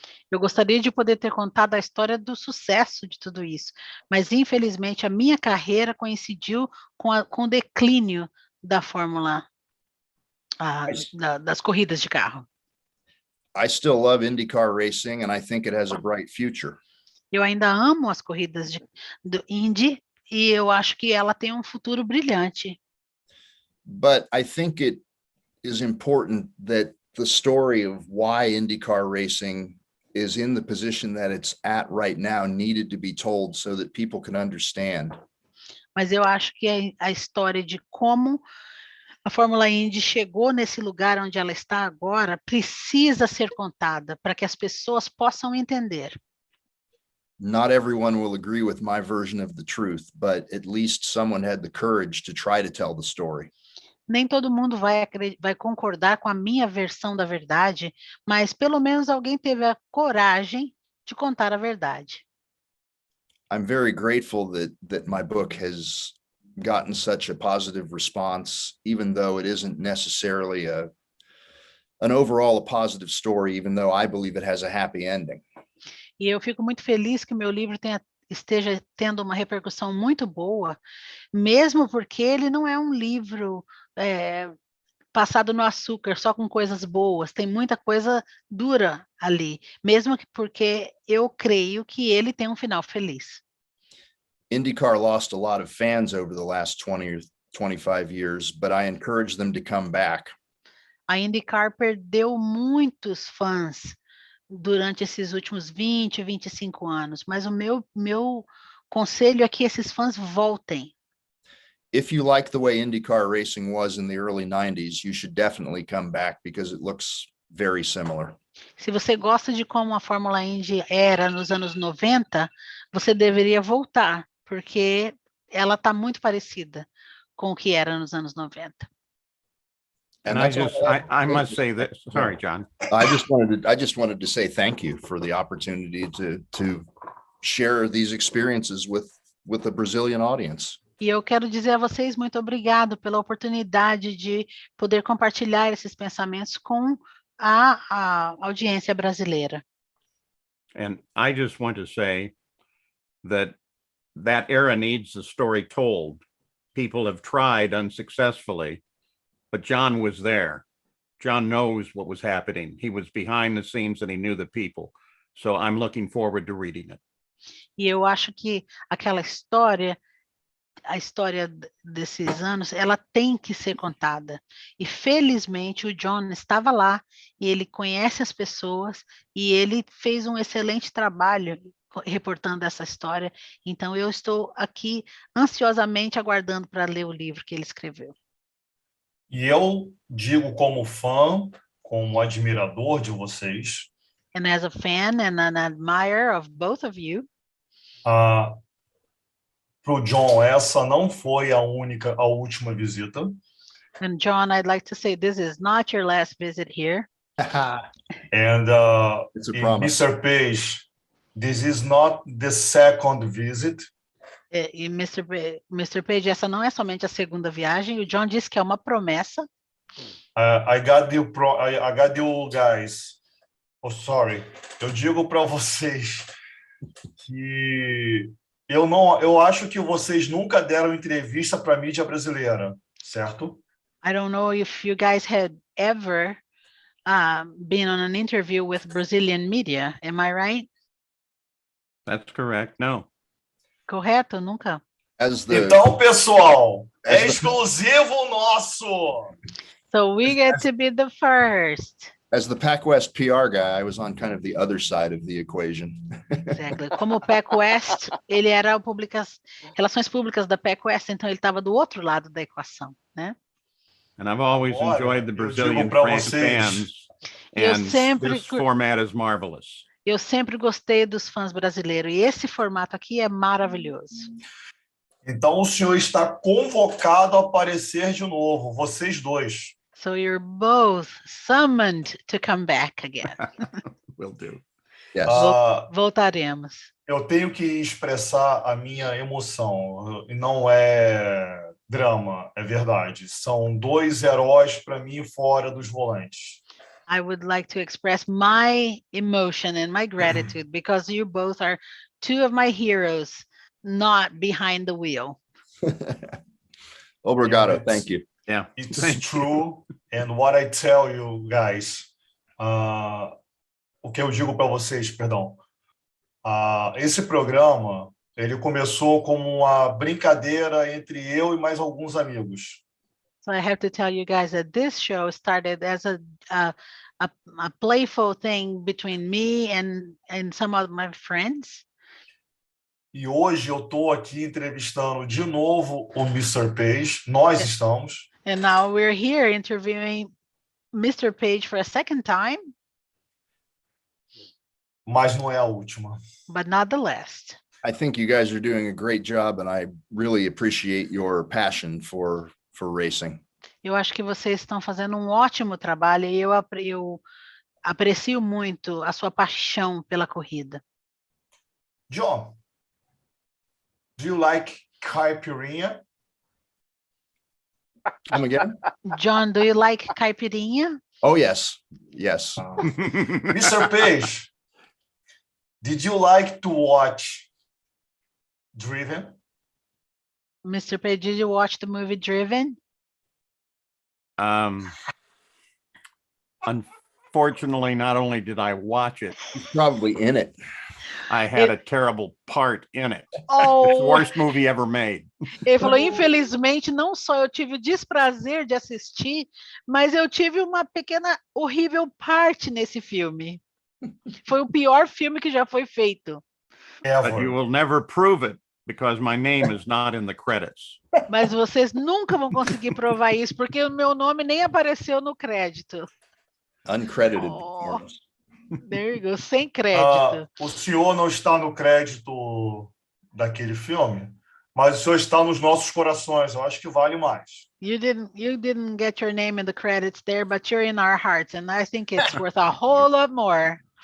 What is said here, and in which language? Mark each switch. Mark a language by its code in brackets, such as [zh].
[pt] Eu gostaria de poder ter contado a história do sucesso de tudo isso, mas infelizmente a minha carreira coincidiu com o declínio da Fórmula, das corridas de carro. [en] I still love IndyCar racing and I think it has a bright future. [pt] Eu ainda amo as corridas do Indy e eu acho que ela tem um futuro brilhante. [en] But I think it is important that the story of why IndyCar racing is in the position that it's at right now needed to be told so that people can understand. [pt] Mas eu acho que a história de como a Fórmula Indy chegou nesse lugar onde ela está agora precisa ser contada para que as pessoas possam entender. [en] Not everyone will agree with my version of the truth, but at least someone had the courage to try to tell the story. [pt] Nem todo mundo vai concordar com a minha versão da verdade, mas pelo menos alguém teve a coragem de contar a verdade. [en] I'm very grateful that my book has gotten such a positive response, even though it isn't necessarily an overall a positive story, even though I believe it has a happy ending. [pt] E eu fico muito feliz que o meu livro esteja tendo uma repercussão muito boa, mesmo porque ele não é um livro passado no açúcar, só com coisas boas. Tem muita coisa dura ali, mesmo porque eu creio que ele tem um final feliz. [en] IndyCar lost a lot of fans over the last 20 or 25 years, but I encourage them to come back. [pt] A IndyCar perdeu muitos fãs durante esses últimos 20, 25 anos, mas o meu conselho é que esses fãs voltem. [en] If you like the way IndyCar racing was in the early 90s, you should definitely come back because it looks very similar. [pt] Se você gosta de como a Fórmula Indy era nos anos 90, você deveria voltar, porque ela está muito parecida com o que era nos anos 90. [en] And I must say that, sorry, John. I just wanted to say thank you for the opportunity to share these experiences with the Brazilian audience. [pt] E eu quero dizer a vocês muito obrigado pela oportunidade de poder compartilhar esses pensamentos com a audiência brasileira. [en] And I just want to say that era needs the story told. People have tried unsuccessfully, but John was there. John knows what was happening. He was behind the scenes and he knew the people. So I'm looking forward to reading it. [pt] E eu acho que aquela história, a história desses anos, ela tem que ser contada. E felizmente o John estava lá e ele conhece as pessoas e ele fez um excelente trabalho reportando essa história. Então eu estou aqui ansiosamente aguardando para ler o livro que ele escreveu. E eu digo como fã, como admirador de vocês, [en] And as a fan and an admirer of both of you, [pt] para o John, essa não foi a última visita. [en] and John, I'd like to say this is not your last visit here. And It's a promise. Mr. Page, this is not the second visit. [pt] E Mr. Page, essa não é somente a segunda viagem. O John disse que é uma promessa. [en] I got you guys. Oh, sorry. [pt] Eu digo para vocês que eu acho que vocês nunca deram entrevista para a mídia brasileira, certo? [en] I don't know if you guys had ever been on an interview with Brazilian media. Am I right? That's correct. No. [pt] Correto? Nunca. Então, pessoal, é exclusivo nosso. [en] So we get to be the first. As the PacWest PR guy, I was on kind of the other side of the equation. Exactly. [pt] Como o PacWest, ele era o relações públicas da PacWest, então ele estava do outro lado da equação, né? [en] And I've always enjoyed the Brazilian fans, and this format is marvelous. [pt] Eu sempre gostei dos fãs brasileiros, e esse formato aqui é maravilhoso. Então o senhor está convocado a aparecer de novo, vocês dois. [en] So you're both summoned to come back again. Will do. Yes. [pt] Voltaremos. Eu tenho que expressar a minha emoção. Não é drama, é verdade. São dois heróis para mim fora dos volantes. [en] I would like to express my emotion and my gratitude because you both are two of my heroes, not behind the wheel. [pt] Obrigado. [en] Thank you. Yeah, it's true. And what I tell you guys, [pt] o que eu digo para vocês, perdão, esse programa, ele começou como uma brincadeira entre eu e mais alguns amigos. [en] So I have to tell you guys that this show started as a playful thing between me and some of my friends. [pt] E hoje eu estou aqui entrevistando de novo o Mr. Page. Nós estamos. [en] And now we're here interviewing Mr. Page for a second time. [pt] Mas não é a última. [en] But not the last. I think you guys are doing a great job, and I really appreciate your passion for racing. [pt] Eu acho que vocês estão fazendo um ótimo trabalho e eu aprecio muito a sua paixão pela corrida. [en] John, do you like caipirinha? Come again? John, do you like caipirinha? Oh, yes. Yes. Mr. Page, did you like to watch Driven? Mr. Page, did you watch the movie Driven? Unfortunately, not only did I watch it, He's probably in it. I had a terrible part in it. It's the Oh, worst movie ever made. [pt] ele falou, infelizmente, não só eu tive o desprazer de assistir, mas eu tive uma pequena, horrível parte nesse filme. Foi o pior filme que já foi feito. [en] But you will never prove it because my name is not in the credits. [pt] Mas vocês nunca vão conseguir provar isso, porque o meu nome nem apareceu no crédito. [en] Uncredited. Oh, there you go, [pt] sem crédito. O senhor não está no crédito daquele filme, mas o senhor está nos nossos corações. Eu acho que vale mais. [en] You didn't get your name in the credits there, but you're in our hearts, and I think it's worth a whole lot more.